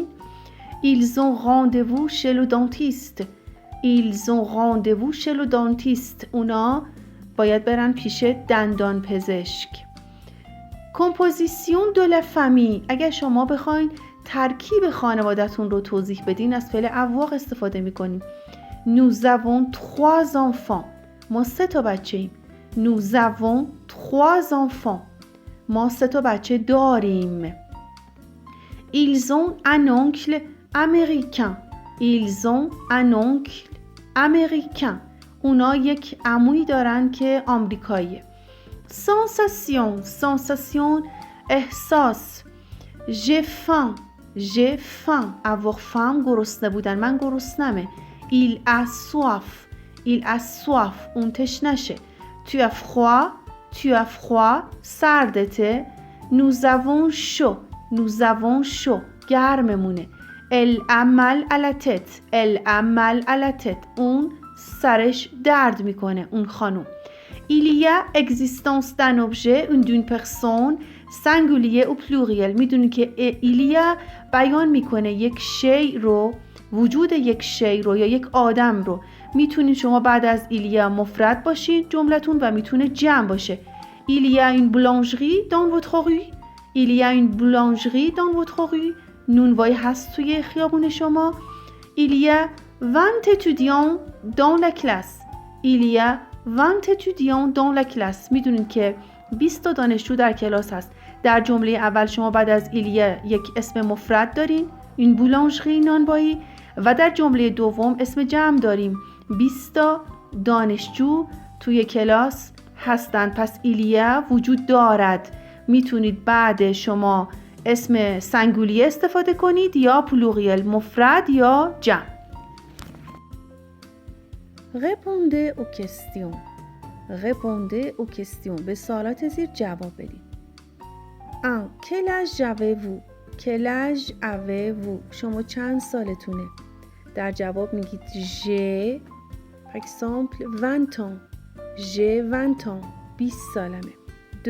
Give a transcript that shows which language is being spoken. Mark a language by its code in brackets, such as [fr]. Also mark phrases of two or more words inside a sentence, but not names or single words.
[fr] ils ont rendez-vous chez le dentiste. ils ont rendez-vous chez le dentiste. [fa] اونا باید برن پیش دندان پزشک. [fr] composition de la famille. [fa] اگر شما بخواین ترکیب خانواده‌تون رو توضیح بدین از فعل avoir استفاده می‌کنیم. [fr] nous avons 3 enfants. [fa] ما 3 تا بچه ایم. [fr] nous avons 3 enfants. [fa] ما 3 تا بچه داریم. [fr] ils ont un oncle américain. ils ont un oncle américain. [fa] اونا یک عمویی دارن که آمریکاییه. [fr] sensation sensation احساس. j'ai faim. j'ai faim. avoir faim [fa] گرسنه بودن. من گرسنمه. [fr] il a soif. il a soif. [fa] اون تشنشه. [fr] tu as froid. tu as froid. سردته. nous avons chaud. nous avons chaud. گرممونه. elle a mal à la tête. elle a mal à la tête. [fa] اون سرش درد میکنه. اون خانم. [fr] il y a existence d'un objet ou d'une personne singulier ou pluriel. [fa] میدونی که [fr] il y a [fa] بیان میکنه یک شی رو، وجود یک شی رو یا یک آدم رو. میتونید شما بعد از [fr] il y a [fa] مفرد باشید جملتون و میتونه جمع باشه. [fr] il y a une boulangerie dans votre rue. il y a une boulangerie dans votre rue. [fa] نونوایی هست توی خیابون شما. [fr] il y a 20 étudiants dans la classe. il y a 20 étudiants dans la classe. [fa] میدونین که 20 تا دانشجو در کلاس هست. در جمله اول شما بعد از [fr] il y a [fa] یک اسم مفرد دارین، این بولانژری نانوایی، و در جمله دوم اسم جمع داریم. 20 تا دانشجو توی کلاس هستند. پس [fr] il y a [fa] وجود دارد. میتونید بعد شما اسم سنگولی استفاده کنید یا پلوریل مفرد یا جمع. [fr] Répondez aux questions. Répondez aux questions. [fa] به سوالات زیر جواب بدید. 1. [fr] Quel âge avez-vous? Quel âge avez-vous? [fa] شما چند سالتونه؟ در جواب میگید [fr] j'ai par exemple 20 ans. j'ai 20 ans. 20 سالمه. 2.